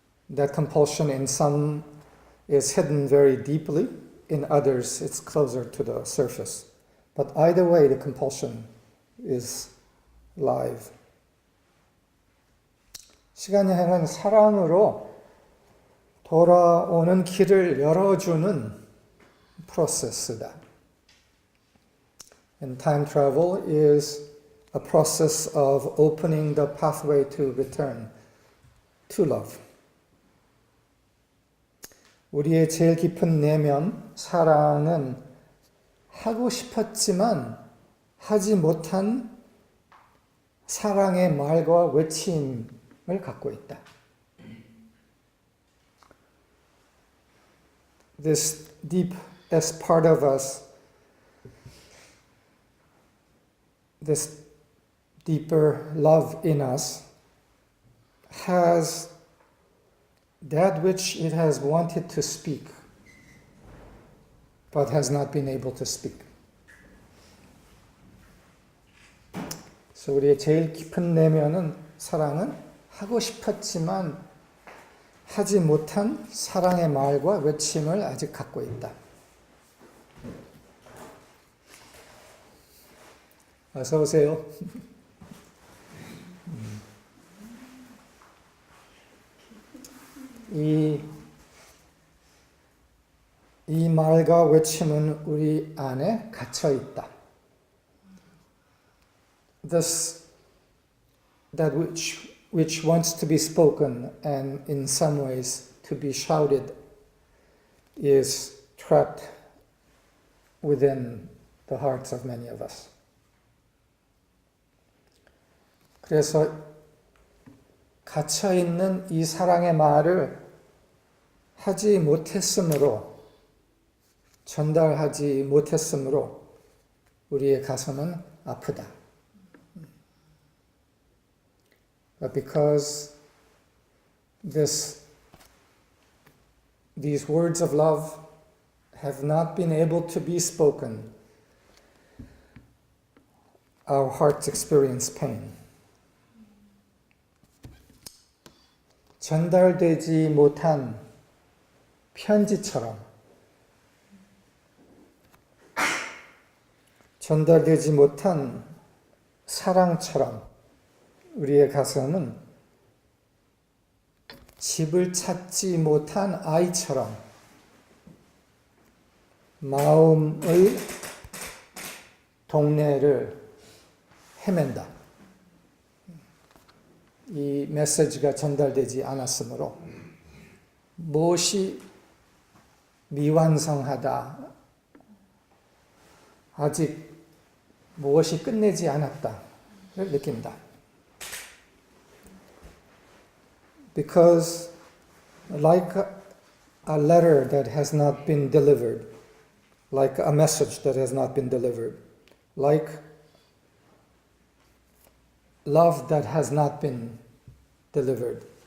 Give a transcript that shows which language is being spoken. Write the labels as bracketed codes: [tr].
[en] That compulsion in some is hidden very deeply, in others it's closer to the surface. But either way, the compulsion is live. [ko] 시간 여행은 사랑으로 돌아오는 길을 열어주는 프로세스다. [en] And time travel is a process of opening the pathway to return to love. [ko] 우리의 제일 깊은 내면, 사랑은 하고 싶었지만 하지 못한 사랑의 말과 외침을 갖고 있다. [en] This deepest part of us, this deeper love in us, has that which it has wanted to speak, but has not been able to speak. [ko] 그래서 우리의 제일 깊은 내면은, 사랑은 하고 싶었지만 하지 못한 사랑의 말과 외침을 아직 갖고 있다. 어서 오세요. 이 말과 외침은 우리 안에 갇혀 있다. [en] That which wants to be spoken and in some ways to be shouted is trapped within the hearts of many of us. [ko] 그래서 갇혀있는 이 사랑의 말을 하지 못했으므로, 전달하지 못했으므로 우리의 가슴은 아프다. [en] But because these words of love have not been able to be spoken, our hearts experience pain. [ko] 전달되지 못한 편지처럼, 전달되지 못한 사랑처럼 우리의 가슴은 집을 찾지 못한 아이처럼 마음의 동네를 헤맨다. 이 메시지가 전달되지 않았으므로 무엇이 미완성하다, 아직 무엇이 끝내지 않았다를 느낀다. [en] Because like a letter that has not been delivered, like a message that has not been delivered, like love that has not been delivered,